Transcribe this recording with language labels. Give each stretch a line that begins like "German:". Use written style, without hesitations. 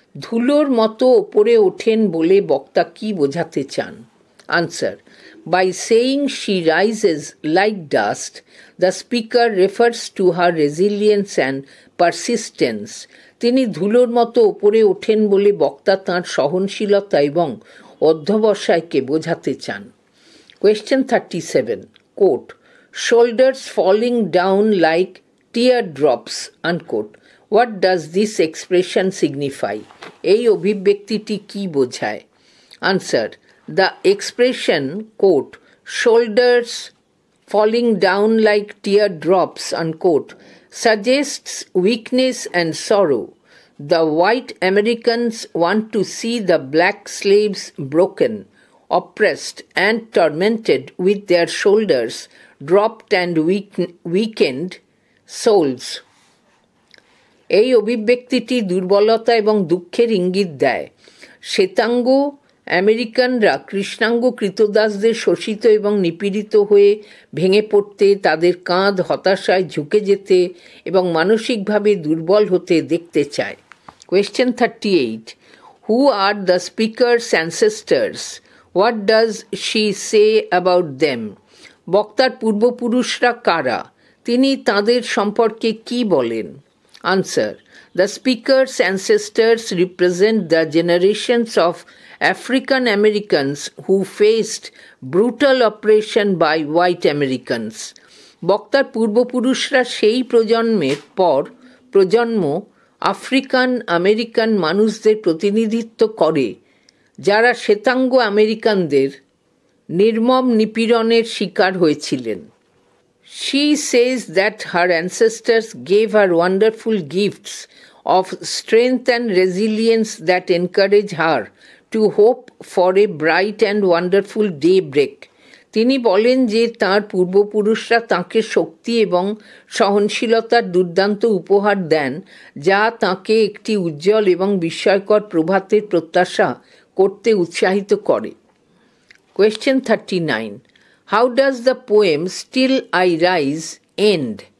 Bangla: ধুলোর মতো ওপরে ওঠেন বলে বক্তা কি বোঝাতে চান?
English: Answer. By saying she rises like dust, the speaker refers to her resilience and persistence.
Bangla: তিনি ধুলোর মতো ওপরে ওঠেন বলে বক্তা তাঁর সহনশীলতা এবং অধ্যবসায়কে বোঝাতে চান।
English: Question 37. Quote, shoulders falling down like teardrops, unquote. What does this expression signify?
Bangla: এই অভিব্যক্তিটি কি বোঝায়?
English: Answer. The expression, quote, shoulders falling down like teardrops, unquote, suggests weakness and sorrow. The white Americans want to see the black slaves broken, oppressed and tormented with their shoulders dropped and weakened souls.
Bangla: এই অভিব্যক্তিটি দুর্বলতা এবং দুঃখের ইঙ্গিত দেয়। শ্বেতাঙ্গ আমেরিকানরা কৃষ্ণাঙ্গ কৃতদাসদের শোষিত এবং নিপীড়িত হয়ে ভেঙে পড়তে, তাদের কাঁধ হতাশায় ঝুঁকে যেতে এবং মানসিকভাবে দুর্বল হতে দেখতে চায়।
English: Question 38. Who are the speaker's ancestors? What does she say about them?
Bangla: বক্তার পূর্বপুরুষরা কারা? তিনি তাদের সম্পর্কে কি বলেন?
English: Answer. The speaker's ancestors represent the generations of African Americans who faced brutal oppression by white Americans.
Bangla: বক্তার পূর্বপুরুষরা সেই প্রজন্মের পর প্রজন্ম আফ্রিকান আমেরিকান মানুষদের প্রতিনিধিত্ব করে যারা শ্বেতাঙ্গ আমেরিকানদের নির্মম নিপীড়নের শিকার হয়েছিলেন।
English: She says that her ancestors gave her wonderful gifts of strength and resilience that encourage her to hope for a bright and wonderful daybreak.
Bangla: তিনি বলেন যে তাঁর পূর্বপুরুষরা তাঁকে শক্তি এবং সহনশীলতার দুর্দান্ত উপহার দেন, যা তাঁকে একটি উজ্জ্বল এবং বিস্ময়কর প্রভাতের প্রত্যাশা করতে উৎসাহিত করে।
English: Question 39. How does the poem Still I Rise end?